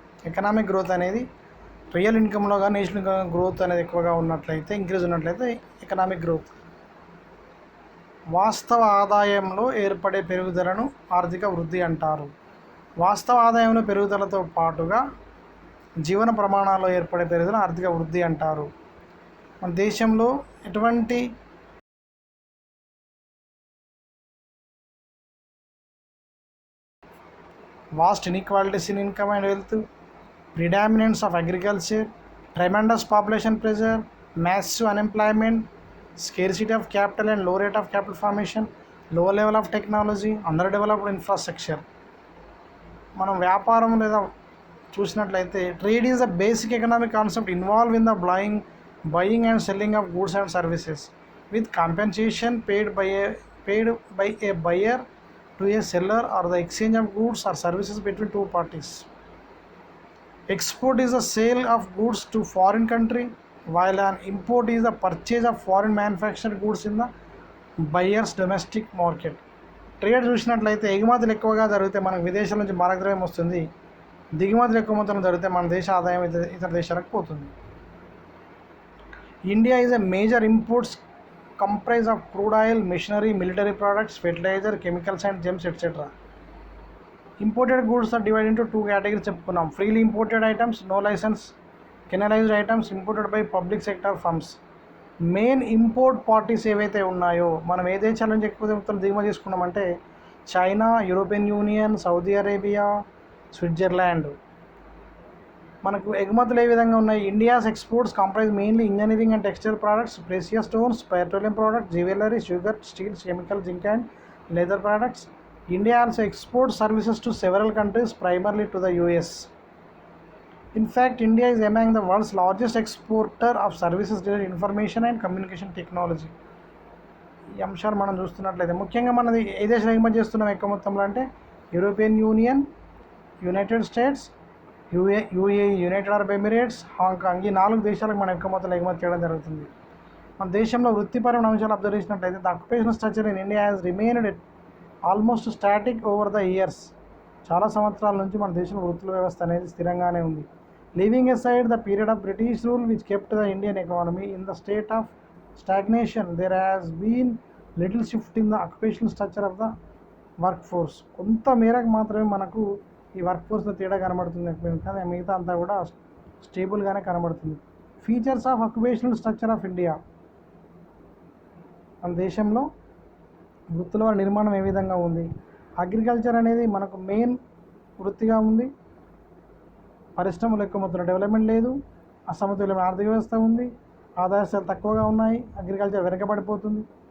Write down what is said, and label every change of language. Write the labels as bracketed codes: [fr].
[te] Economic growth అనేది real ఇన్కంలో కానీ national income growth అనేది ఎక్కువగా ఉన్నట్లయితే, ఇంక్రీజ్ ఉన్నట్లయితే ఎకనామిక్ గ్రోత్. వాస్తవ ఆదాయంలో ఏర్పడే పెరుగుదలను ఆర్థిక వృద్ధి అంటారు. వాస్తవ ఆదాయంలో పెరుగుదలతో పాటుగా జీవన ప్రమాణాల్లో ఏర్పడే పెరుగుదల ఆర్థిక వృద్ధి అంటారు. మన దేశంలో ఎటువంటి [en] vast inequalities in income and wealth, predominance of agriculture, tremendous population pressure, massive unemployment, scarcity of capital and low rate of capital formation, low level of technology, underdeveloped infrastructure. [te] మనం వ్యాపారం లేదా చూసినట్లయితే [en] Trade is the basic economic concept involve in the buying and selling of goods and services with compensation paid by a buyer to a seller or the exchange of goods or services between two parties. Export is the sale of goods to foreign country, while an import is the purchase of foreign manufactured goods in the buyer's domestic market. [te] Trade చూసినట్లయితే ఎగుమతులు ఎక్కువగా జరిగితే మనకు విదేశాల నుంచి మారకద్రవ్యం వస్తుంది, దిగుమతులు ఎక్కువ మొత్తంలో జరిగితే మన దేశ ఆదాయం ఇతర దేశాలకు పోతుంది. [en] India is a major imports comprise of crude oil, machinery, military products, fertilizer, chemicals and gems etc. Imported goods are divided into two categories [te] చెప్పుకున్నాం. [en] Freely imported items, no license, canalized items imported by public sector firms. [te] Main import parties ఏవైతే ఉన్నాయో, మనం ఏ దేశాల నుంచి ఎక్కువ దిగుమతి చేసుకున్నామంటే China, European union, Saudi Arabia, Switzerland. మనకు ఎగుమతులు ఏ విధంగా ఉన్నాయి? [en] India's exports comprise mainly engineering and textile products, precious stones, petroleum products, jewellery, sugar, steels, chemical, zinc and leather products. India also exports services to several countries, primarily to the US. In fact, India is among the world's largest exporter of services related information and communication technology. [te] ఈ అంశాలు మనం చూస్తున్నట్లయితే ముఖ్యంగా మనది ఏ దేశం ఎగుమతి చేస్తున్నాం ఎక్కువ మొత్తంలో అంటే European union, United states, UAE, United Arab Emirates, Hong Kong. ఈ 4 దేశాలకు మనం ఎక్కువ మొత్తంలో ఎగుమతి చేయడం జరుగుతుంది. మన దేశంలో వృత్తిపరమైన అంశాలు అబ్జర్వ్ చేసినట్లయితే [en] The occupational structure in India has remained almost static over the years. [te] చాలా సంవత్సరాల నుంచి మన దేశంలో వృత్తుల వ్యవస్థ అనేది స్థిరంగానే ఉంది. [en] Leaving aside the period of British rule which kept the Indian economy in the state of stagnation, there has been little shift in the occupational structure of the workforce. [te] కొంత మేరకు మాత్రమే మనకు ఈ వర్క్ ఫోర్స్లో తేడా కనబడుతుంది, కానీ మిగతా అంతా కూడా స్టేబుల్గానే కనబడుతుంది. [en] Features of occupational structure of India. [te] మన దేశంలో వృత్తుల నిర్మాణం ఏ విధంగా ఉంది? అగ్రికల్చర్ అనేది మనకు మెయిన్ వృత్తిగా ఉంది. పరిశ్రమలు ఎక్కువ మొత్తంలో డెవలప్మెంట్ లేదు, అసమతుల్యమైన ఆర్థిక వ్యవస్థ ఉంది, ఆదాయాలు తక్కువగా ఉన్నాయి, అగ్రికల్చర్ వెనకబడిపోతుంది.